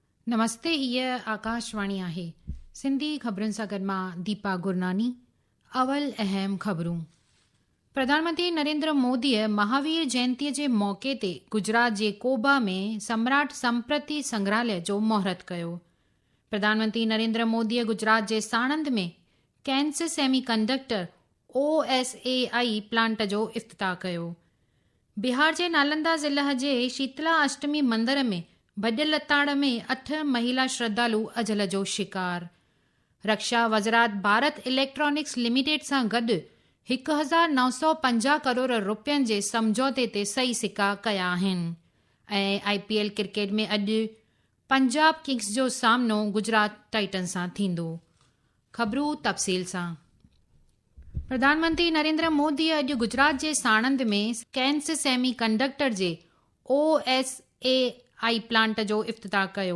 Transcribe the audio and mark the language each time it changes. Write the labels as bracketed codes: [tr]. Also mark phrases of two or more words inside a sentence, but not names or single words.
[sd] नमस्ते, हीअ आकाशवाणी आहे। सिंधी ख़बरुनि सां गॾु मां दीपा गुरनानी। अवल अहम ख़बरूं। प्रधानमंत्री नरेंद्र मोदीअ महावीर जयंतीअ जे मौक़े ते गुजरात जे कोबा में सम्राट संप्रति संग्रहालय जो महूरत कयो। प्रधानमंत्री नरेंद्र मोदीअ गुजरात जे साणंद में कैंस सेमीकंडक्टर OSAI प्लांट जो इफ़्तिताह कयो। बिहार जे नालंदा ज़िले जे शीतला अष्टमी मंदिर में भॼ लताड़ में 8 महिला श्रद्धालु अजल जो शिकार। रक्षा वज़रात भारत इलेक्ट्रॉनिक्स लिमिटेड सां गॾु 1950 करोड़ रुपयनि जे समझौते ते सही सिका कया आहिनि। ऐं IPL क्रिकेट में अॼु पंजाब किंग्स जो सामनो गुजरात टाइटन्स सां थींदो। ख़बरूं तफ़सील सां। प्रधानमंत्री नरेंद्र मोदी अॼु गुजरात जे साणंद में कैंस सेमीकंडक्टर जे OSAI प्लांट जो इफ़्तिताह कयो।